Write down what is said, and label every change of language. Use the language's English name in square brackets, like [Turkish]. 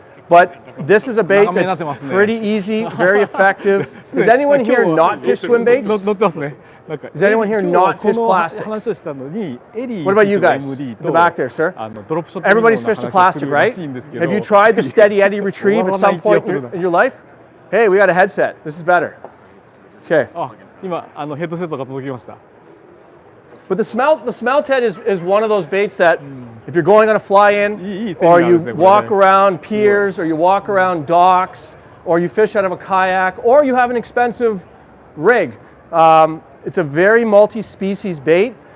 [English] But this is a bait that's pretty easy, very effective. Does anyone here not fish swim baits? [Japanese] 乗ってますね。 [English] Does anyone here not fish plastics? What about you guys? In the back there, sir. Everybody's fished a plastic, right? Have you tried the steady eddy retrieve at some point in your life? Hey, we got a headset. This is better. Okay. [Japanese] 今ヘッドセットが届きました。 [English] But the smelt head is one of those baits that if you're going on a fly-in, or you walk around piers, or you walk around docks, or you fish out of a kayak, or you have an expensive rig, it's a very multi-species bait.